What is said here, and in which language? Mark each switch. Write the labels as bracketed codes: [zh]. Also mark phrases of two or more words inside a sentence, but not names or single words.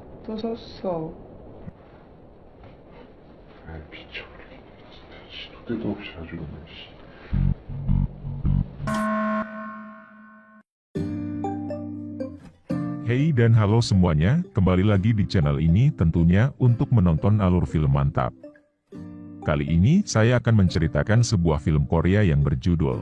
[ko] 없어졌어. 아이 미쳐버리겠네. 시도 때도 없이 아주 그냥 씨. [id] Hey dan halo semuanya, kembali lagi di channel ini tentunya untuk menonton alur film mantap. Kali ini saya akan menceritakan sebuah film Korea yang berjudul.